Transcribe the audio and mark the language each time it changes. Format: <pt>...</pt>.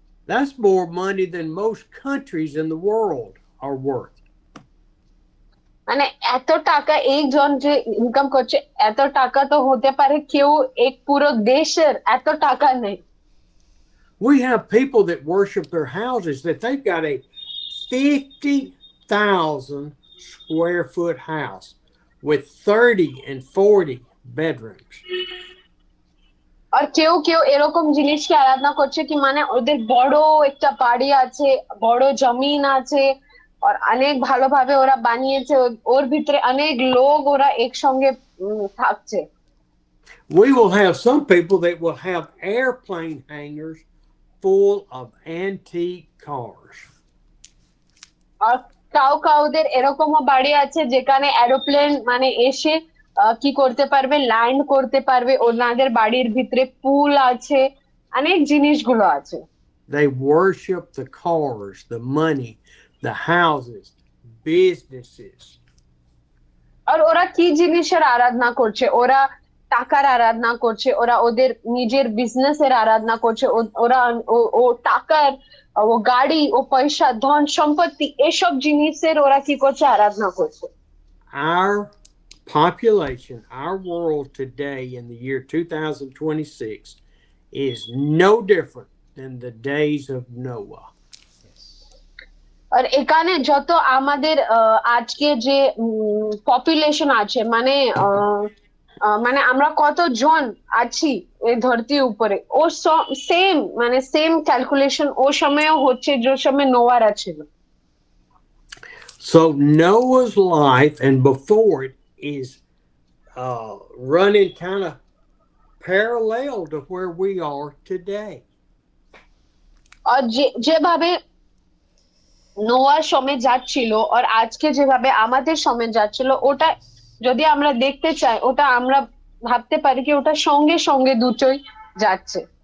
<en>That's more money than most countries in the world are worth.</en> <bn>মানে এত টাকা একজন যে ইনকাম করছে, এত টাকা তো হতে পারে কেউ এক পুরো দেশের এত টাকা নেই।</bn> <en>We have people that worship their houses that they've got a 50,000 square foot house with 30 and 40 bedrooms.</en> <bn>আর কেউ কেউ এরকম জিনিসকে আরাধনা করছে কি মানে ওদের বড় একটা বাড়ি আছে, বড় জমিন আছে, আর অনেক ভালোভাবে ওরা বানিয়েছে, ওর ভিতরে অনেক লোক ওরা একসঙ্গে থাকছে।</bn> <en>We will have some people that will have airplane hangars full of antique cars.</en> <bn>আর কাউদের এরকমও বাড়ি আছে যেখানে এরোপ্লেন মানে এসে কি করতে পারবে, ল্যান্ড করতে পারবে, ওনাদের বাড়ির ভিতরে পুল আছে, অনেক জিনিসগুলো আছে।</bn> <en>They worship the cars, the money, the houses, businesses.</en> <bn>আর ওরা কি জিনিসের আরাধনা করছে, ওরা টাকার আরাধনা করছে, ওরা ওদের নিজের বিজনেসের আরাধনা করছে, ওরা ও টাকার ও গাড়ি ও পয়সা ধন সম্পত্তি এসব জিনিসের ওরা কি করছে, আরাধনা করছে।</bn> <en>Our population, our world today in the year 2026 is no different than the days of Noah.</en> <bn>আর এখানে যত আমাদের আজকে যে পপুলেশন আছে মানে মানে আমরা কতজন আছি এই ধরতির উপরে, ও সেম মানে সেম ক্যালকুলেশন ও সময়ও হচ্ছে যে সময় নোয়ার ছিল।</bn> <en>So Noah's life and before it is running kind of parallel to where we are today.</en> <bn>আর যেভাবে নোয়ার সময় যাচ্ছিল আর আজকে যেভাবে আমাদের সময় যাচ্ছিল, ওটা যদি আমরা দেখতে চাই, ওটা আমরা ভাবতে পারি কি ওটা সঙ্গে সঙ্গে দুটোই যাচ্ছে।</bn>